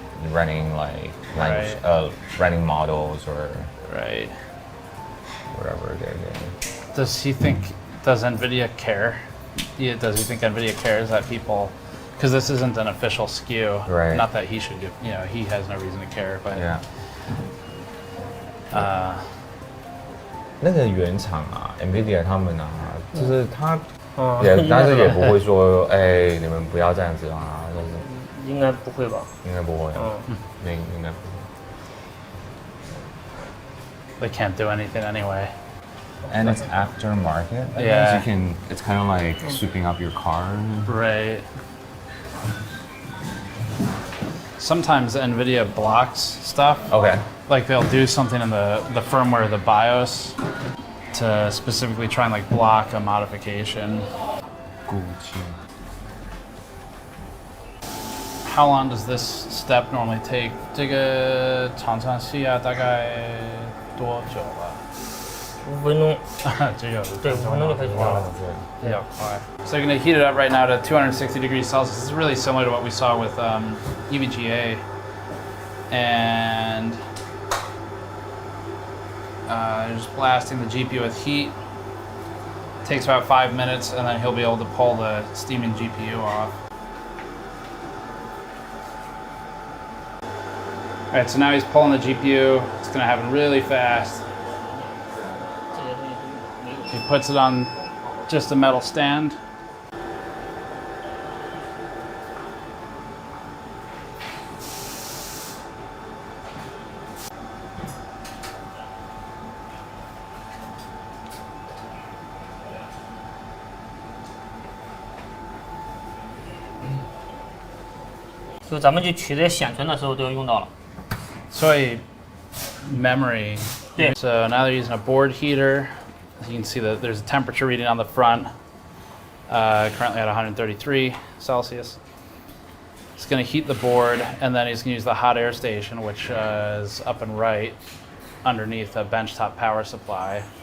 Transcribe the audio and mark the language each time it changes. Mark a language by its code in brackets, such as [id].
[en] Running like language, running models or whatever they're doing. Does NVIDIA care? Does he think NVIDIA cares that people? Because this isn't an official SKU. Right. Not that he should, he has no reason to care, but. Yeah. [zh] 那个原厂啊 ，NVIDIA 他们啊，就是他但是也不会说，哎，你们不要这样子啊，就是。应该不会吧？应该不会。应该不 [en] They can't do anything anyway. And it's aftermarket. Yeah. It's kind of like sweeping up your car. Right. Sometimes NVIDIA blocks stuff. Okay. Like they'll do something in the firmware, the BIOS, to specifically try and like block a modification. How long does this step normally take? [zh] 这个常常需要大概多久了？5分钟。只有对，5分钟就可以出了。比较快。 [en] So you're going to heat it up right now to 260 degrees Celsius. This is really similar to what we saw with EVGA. And just blasting the GPU with heat. Takes about 5 minutes, and then he'll be able to pull the steaming GPU off. All right, so now he's pulling the GPU. It's going to happen really fast. He puts it on just a metal stand. [zh] So 咱们去取这些显存的时候都用到了。所以 memory. [en] So now they're using a board heater. As you can see that there's a temperature reading on the front, currently at 133 Celsius. It's going to heat the board, and then he's going to use the hot air station, which is up and right underneath a benchtop power supply.